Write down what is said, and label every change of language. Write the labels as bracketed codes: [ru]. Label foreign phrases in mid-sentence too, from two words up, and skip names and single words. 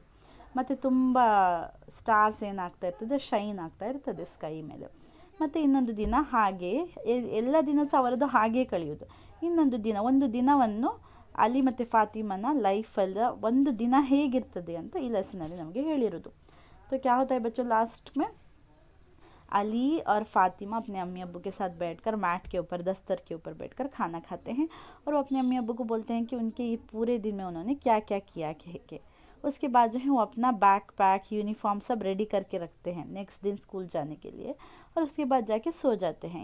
[kn] ಮತ್ತು ತುಂಬ ಸ್ಟಾರ್ಸ್ ಏನಾಗ್ತಾ ಇರ್ತದೆ, ಶೈನ್ ಆಗ್ತಾ ಇರ್ತದೆ ಸ್ಕೈ ಮೇಲೆ. ಮತ್ತು ಇನ್ನೊಂದು ದಿನ ಹಾಗೆ, ಎಲ್ಲ ದಿನ ಸಹ ಅವರದ್ದು ಹಾಗೇ ಕಳೆಯೋದು. ಇನ್ನೊಂದು ದಿನ, ಒಂದು ದಿನವನ್ನು ಅಲಿ ಮತ್ತು ಫಾತಿಮನ ಲೈಫಲ್ಲಿ ಒಂದು ದಿನ ಹೇಗಿರ್ತದೆ ಅಂತ ಈ ಲೆಸನಲ್ಲಿ ನಮಗೆ ಹೇಳಿರೋದು. [hi] तो क्या होता है बच्चों, लास्ट में अली और फातिमा अपने अम्मी अब्बू के साथ बैठकर मैट के ऊपर, दस्तर के ऊपर बैठकर खाना खाते हैं, और वो अपने अम्मी अब्बू को बोलते हैं कि उनके ये पूरे दिन में उन्होंने क्या क्या किया कह के. उसके बाद जो है वो अपना [en] bag pack, [hi] यूनिफॉर्म सब रेडी करके रखते हैं नेक्स्ट दिन स्कूल जाने के लिए, और उसके बाद जाके सो जाते हैं.